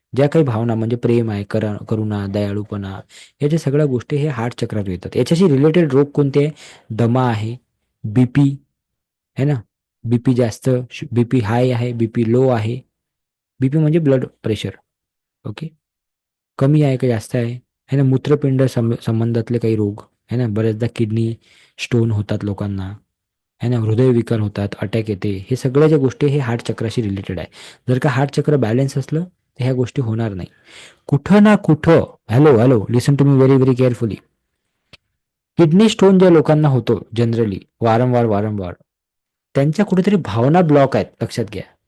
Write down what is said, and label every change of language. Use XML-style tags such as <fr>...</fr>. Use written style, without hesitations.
<mr>ज्या काही भावना म्हणजे प्रेम आहे, करुणा, दयाळूपणा, याच्या सगळ्या गोष्टी हे हार्ट चक्रात येतात. याच्याशी रिलेटेड रोग कोणते आहे? दमा आहे, बीपी</mr> <hi>है ना,</hi> <mr>बीपी जास्त, बीपी हाय आहे, बीपी लो आहे. बीपी म्हणजे ब्लड प्रेशर. ओके. कमी आहे का जास्त आहे,</mr> <hi>है ना.</hi> <mr>मूत्रपिंड संबंधातले काही रोग,</mr> <hi>है ना.</hi> <mr>बऱ्याचदा किडनी स्टोन होतात लोकांना,</mr> <hi>है ना.</hi> <mr>हृदयविकार होतात, अटॅक येते. हे सगळ्या ज्या गोष्टी हे हार्ट चक्राशी रिलेटेड आहे. जर का हार्ट चक्र बॅलन्स असलं तर ह्या गोष्टी होणार नाही. कुठं ना कुठं,</mr> <en>Hello hello, listen to me very very carefully.</en> <mr>Kidney stone ज्या लोकांना होतो जनरली वारंवार वारंवार, त्यांच्या कुठेतरी भावना ब्लॉक आहेत, लक्षात घ्या.</mr>